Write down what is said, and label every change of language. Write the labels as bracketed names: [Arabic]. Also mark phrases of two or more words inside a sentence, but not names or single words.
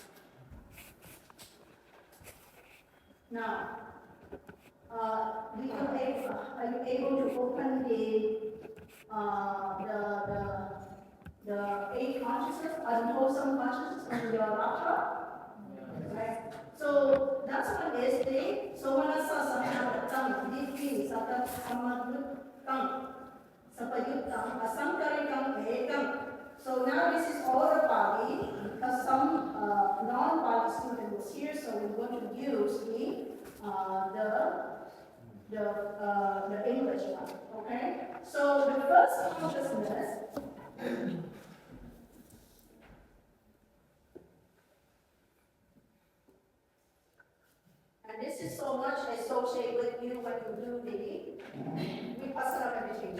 [English] Now, are you able to open the eight consciousness, unwholesome consciousness on your laptop? Right? So that's what is the [Pali] somanasa samanatang, diti sata samadutang, sapayutang, asankarikang ekam. [English] So now this is all the Pali, because some non-Pali student was here, so we're going to use the English one, okay? So the first consciousness and this is so much associated with you when you do the Vipassana meditation.